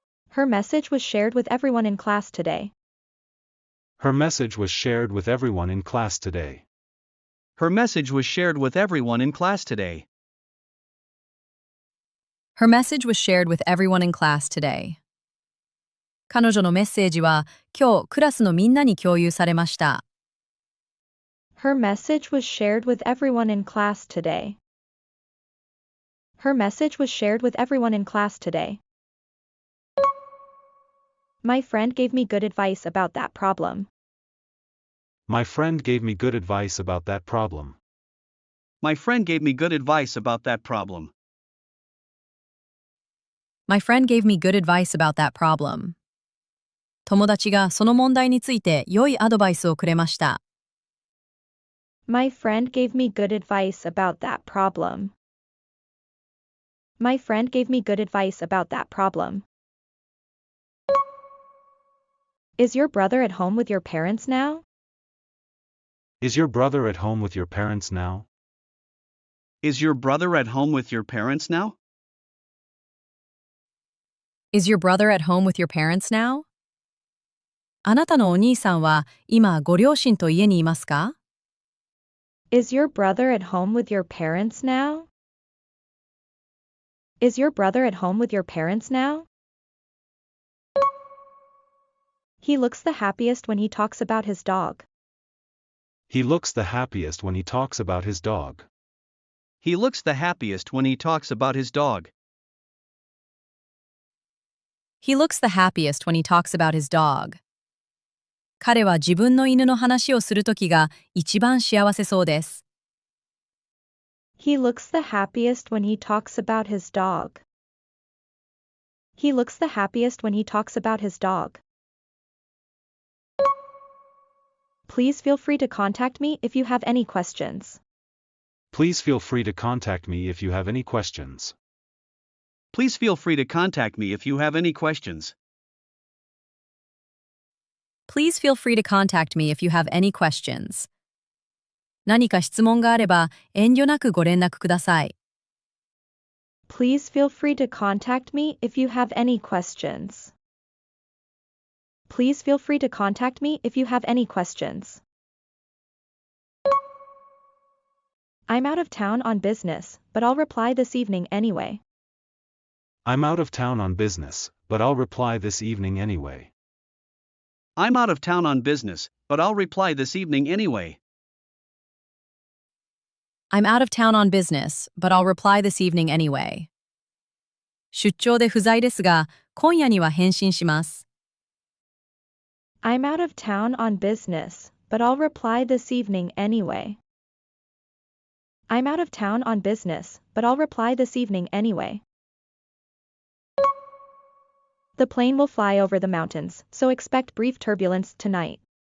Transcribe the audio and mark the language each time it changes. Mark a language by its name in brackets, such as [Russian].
[English] Her message was shared with everyone in class today. Her message was shared with everyone in class today. Her message was shared with everyone in class today. Her message was shared with everyone in class today. [Japanese] 彼女のメッセージは今日クラスのみんなに共有されました。 [English] Her message was shared with everyone in class today. Her message was shared with everyone in class today. My friend gave me good advice about that problem. My friend gave me good advice about that problem. My friend gave me good advice about that problem. My friend gave me good advice about that problem. [Japanese] 友達がその問題について良いアドバイスをくれました。 [English] My friend gave me good advice about that problem. My friend gave me good advice about that problem. Is your brother at home with your parents now? Is your brother at home with your parents now? Is your brother at home with your parents now? Is your brother at home with your parents now? [Japanese] あなたのお兄さんは今ご両親と家にいますか？ [English] Is your brother at home with your parents now? Is your brother at home with your parents now? He looks the happiest when he talks about his dog. He looks the happiest when he talks about his dog. He looks the happiest when he talks about his dog. He looks the happiest when he talks about his dog. [Japanese] 彼は自分の犬の話をするときが一番幸せそうです。 [English] He looks the happiest when he talks about his dog. He looks the happiest when he talks about his dog. Please feel free to contact me if you have any questions. Please feel free to contact me if you have any questions. Please feel free to contact me if you have any questions. Please feel free to contact me if you have any questions. [Japanese] 何か質問があれば遠慮なくご連絡ください。 [English] Please feel free to contact me if you have any questions. Please feel free to contact me if you have any questions. I'm out of town on business, but I'll reply this evening anyway. I'm out of town on business, but I'll reply this evening anyway. I'm out of town on business, but I'll reply this evening anyway. I'm out of town on business, but I'll reply this evening anyway. [Japanese] 出張で不在ですが、今夜には返信します。 [English] I'm out of town on business, but I'll reply this evening anyway. I'm out of town on business, but I'll reply this evening anyway. The plane will fly over the mountains, so expect brief turbulence tonight.